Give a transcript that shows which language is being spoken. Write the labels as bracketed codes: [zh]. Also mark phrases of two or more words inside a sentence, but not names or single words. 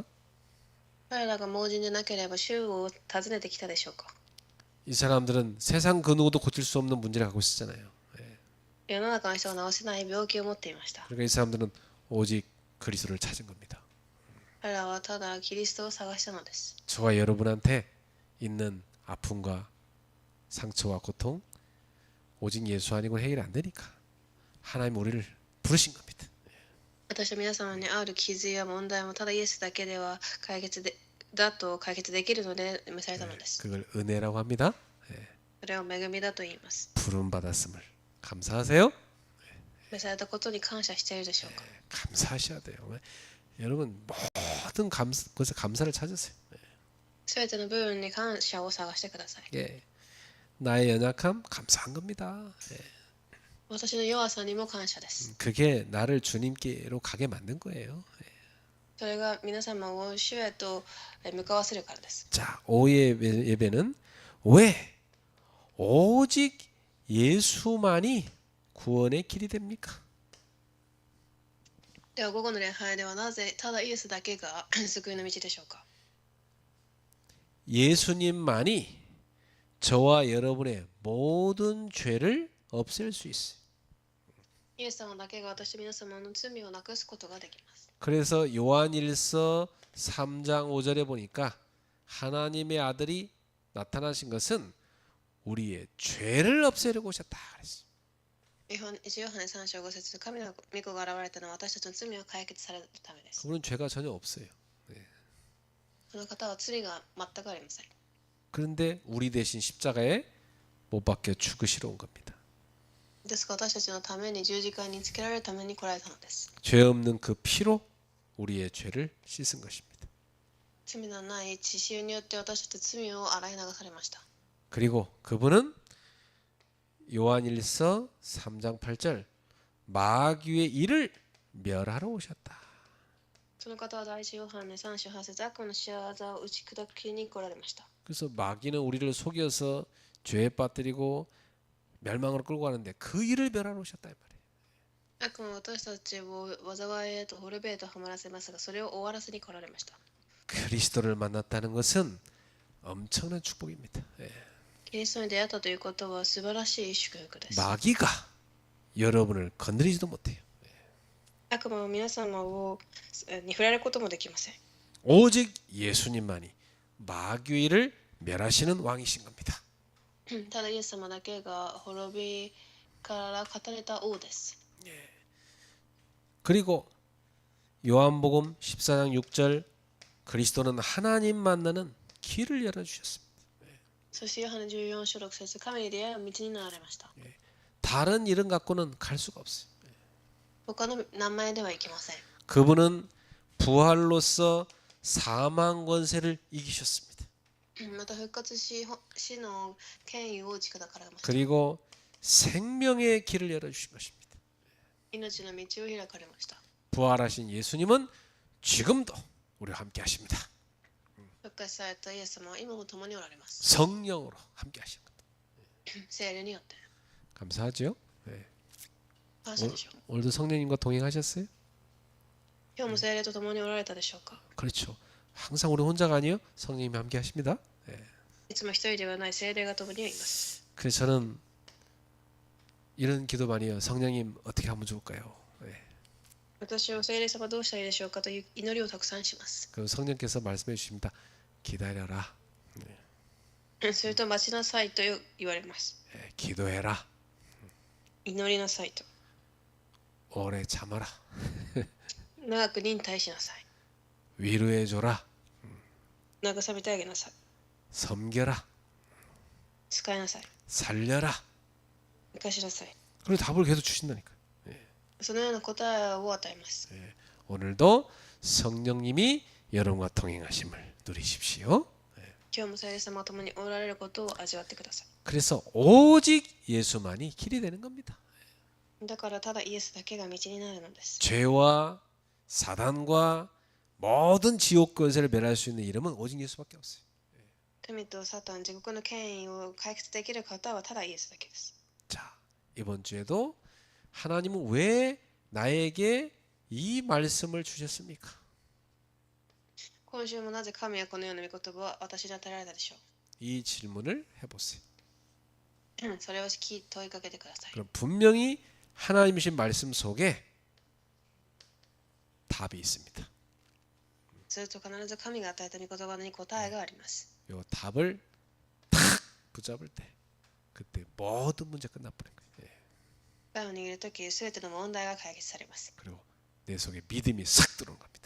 [ja] 彼らが盲人でなければ主を訪ねてきたでしょうか。 [ko] 이 사람들은 세상 그 누구도 고칠 수 없는 문제를 갖고 있었잖아요. [ja] 世の中の人が治せない病気を持っていました。 [ko] 그러니까 이 사람들은 오직 그리스도를 찾은 겁니다. [ja] 彼らはただキリストを探したのです。 [ko] 저와 여러분한테 있는 아픔과 상처와 고통 오직 예수 아니고 해결 안 되니까 하나님 우리를 부르신 겁니다. [ja] 私と皆様にある傷や問題もただイエスだけでは解決できるので召されたのです。 [ko] 그걸 은혜라고 합니다. [ja] それを恵みだと言います。 [ko] 부름 받았음을 감사하세요? [ja] 召されたことに感謝しているでしょうか。 [ko] 감사하셔야 돼요. 여러분 모든 것에 감사를 찾으세요. [ja] すべての部分に感謝を探してください。 [ko] 예. 나의 연약함 감사한 겁니다. [ja] 私の弱さにも感謝です。 [ko] 그게 나를 주님께로 가게 만든 거예요. [ja] それが皆様を主へと向かわせるからです。 [ko] 자, 오후의 예배는 왜 오직 예수만이 구원의 길이 됩니까? [ja] では午後の礼拝ではなぜただイエスだけが救いの道でしょうか。 [ko] 예수님만이 저와 여러분의 모든 죄를 없앨 수 있어요. [ja] イエス様だけが私と皆様の罪をなくすことができます。 [ko] 그래서 요한일서 3장 5절에 보니까 하나님의 아들이 나타나신 것은 우리의 죄를 없애려고 오셨다 그랬어요. [ja] 1 ヨハネ3章5節神の御子が現れたのは私たちの罪を解決されるためです。 [ko] 그분은 죄가 전혀 없어요. [ja] その方は罪が全くありません。 [ko] 그런데 우리 대신 십자가에 못 박혀 죽으시러 온 겁니다. [ja] ですが私たちのために十字架につけられるために来られたのです。 [ko] 죄 없는 그 피로 우리의 죄를 씻은 것입니다. [ja] 罪のない血潮によって私たち罪を洗い流されました。 [ko] 그리고 그분은 요한일서 3장 8절 마귀의 일을 멸하러 오셨다. [ja] その方は第一ヨハネ3章8節悪の仕業を打ち砕きに来られました。 [ko] 그래서 마귀는 우리를 속여서 죄에 빠뜨리고 멸망으로 끌고 가는데 그 일을 멸하러 오셨다 이 말이에요. [ja] 悪魔は私たちを災いへと滅びへとはまらせますが、それを終わらせに来られました。 [ko] 그리스도를 만났다는 것은 엄청난 축복입니다. 예. [ja] キリストに出会ったということは素晴らしい祝福です。 [ko] 마귀가 여러분을 건드리지도 못해요. [ja] 悪魔は皆様に触れることもできません。 [ko] 오직 예수님만이 마귀의 일을 멸하시는 왕이신 겁니다. [ja] ただイエス様だけが滅びから語れた王です。 [ko] 그리고 요한복음 14장 6절 그리스도는 하나님 만나는 길을 열어주셨습니다. [ja] そしてヨハネ14章6節神に出会う道になられました。 [ko] 다른 이름 갖고는 갈 수가 없어요. [ja] 他の名前ではいけません。 [ko] 그분은 부활로서 사망 권세를 이기셨습니다. [ja] また復活し死の権威を打ち砕かれました。 [ko] 그리고 생명의 길을 열어주신 것입니다. [ja] 命の道を開かれました。 [ko] 부활하신 예수님은 지금도 우리와 함께 하십니다. [ja] 復活されたイエス様は今も共におられます。 [ko] 성령으로 함께 하신 겁니다. [ja] 聖霊によって。 [ko] 감사하죠? 네. [ja] 感謝でしょう。 [ko] 오늘도 성령님과 동행하셨어요? [ja] 今日も聖霊と共におられたでしょうか。 [ko] 그렇죠. 항상 우리 혼자가 아니에요. 성령님이 함께 하십니다. 네. [ja] いつも一人ではない聖霊が共にはいます。 [ko] 그래서 저는 이런 기도 많이 해요. 성령님 어떻게 하면 좋을까요? 네. [ja] 私は聖霊様どうしたらいいでしょうかという祈りをたくさんします。 [ko] 그럼 성령께서 말씀해 주십니다. 기다려라. [ja] すると待ちなさいと言われます。 [ko] 네. 기도해라. [ja] 祈りなさいと。 [ko] 오래 참아라. [ja] 長く忍耐しなさい。 [ko] 위로해 줘라. [ja] 慰めてあげなさい。 [ko] 섬겨라. [ja] 使いなさい。 [ko] 살려라. [ja] 生かしなさい。 [ko] 그리고 답을 계속 주신다니까요. [ja] そのような答えを与えます。 [ko] 오늘도 성령님이 여러분과 동행하심을 누리십시오. [ja] 今日も聖霊様と共におられることを味わってください。 [ko] 그래서 오직 예수만이 길이 되는 겁니다. [ja] だからただイエスだけが道になるのです。 [ko] 죄와 사단과 모든 지옥 권세를 멸할 수 있는 이름은 오직 예수밖에 없어요. [ja] 神とサタン、地獄の権威を解決できる方はただイエスだけです。 [ko] 자, 이번 주에도 하나님은 왜 나에게 이 말씀을 주셨습니까? [ja] 今週もなぜ神はこのような御言葉を私に与えられたでしょ [ko] 이 질문을 해보세요. [ja] う。それを問いかけてください。 [ko] 그럼 분명히 하나님이신 말씀 속에 답이 있습니다. [ja] すると必ず神が与えた御言葉に答えがあります。 [ko] 요 답을 탁 붙잡을 때 그때 모든 문제 끝나버린 거예요. [ja] 答えを握るとき、すべての問題が解決されます。 [ko] 그리고 내 속에 믿음이 싹 들어온 겁니다.